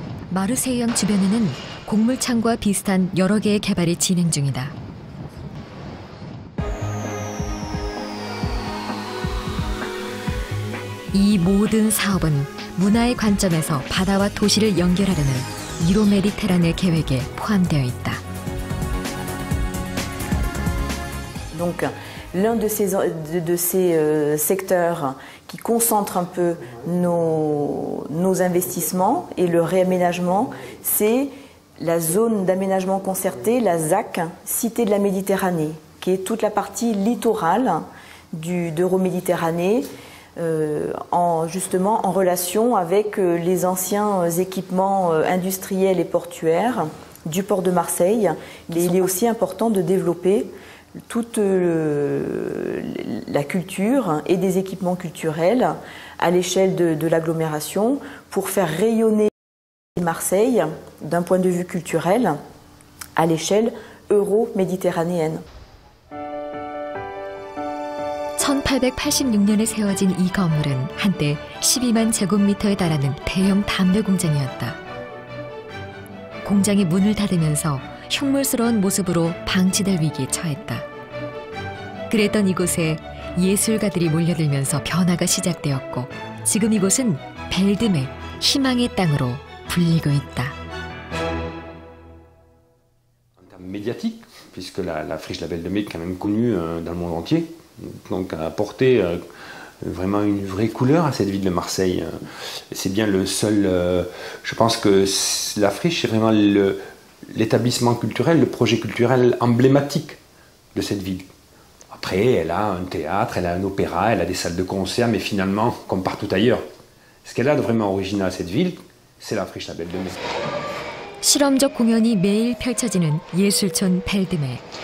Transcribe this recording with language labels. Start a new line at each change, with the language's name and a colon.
Korean: 마르세유강 주변에는 곡물 창고와 비슷한 여러 개의 개발이 진행 중이다. 이 모든 사업은 문화의 관점에서 바다와 도시를 연결하려는 이로메디테란의 계획에 포함되어 있다.
French: Donc, l'un de ces secteurs qui concentre un peu nos investissements et le réaménagement, c'est la zone d'aménagement concerté, la ZAC, Cité de la Méditerranée, qui est toute la partie littorale d'Euroméditerranée, justement en relation avec les anciens équipements industriels et portuaires du port de Marseille. Il est aussi important de développer toute la culture et des équipements culturels à l'échelle de l'agglomération pour faire rayonner Marseille d'un point de vue culturel à l'échelle euro-méditerranéenne.
Korean: 1886년에 세워진 이 건물은 한때 12만 제곱미터에 달하는 대형 담배 공장이었다. 공장이 문을 닫으면서 흉물스러운 모습으로 방치될 위기에 처했다. 그랬던 이곳에 예술가들이 몰려들면서 변화가 시작되었고 지금 이곳은 벨드메, 희망의 땅으로 불리고 있다.
French: En termes médiatiques, puisque la friche La Belle de Mai est quand même connue dans le monde entier, donc a apporté vraiment une vraie couleur à cette ville de Marseille. C'est bien le seul, je pense que la friche est vraiment l'établissement culturel, le projet culturel emblématique de cette ville. Après, elle a un théâtre, elle a un opéra, elle a des salles de concert, mais finalement, comme partout ailleurs, ce qu'elle a de vraiment original à cette ville, c'est la friche La Belle de Mai.
Korean: 실험적 공연이 매일 펼쳐지는 예술촌 벨드메.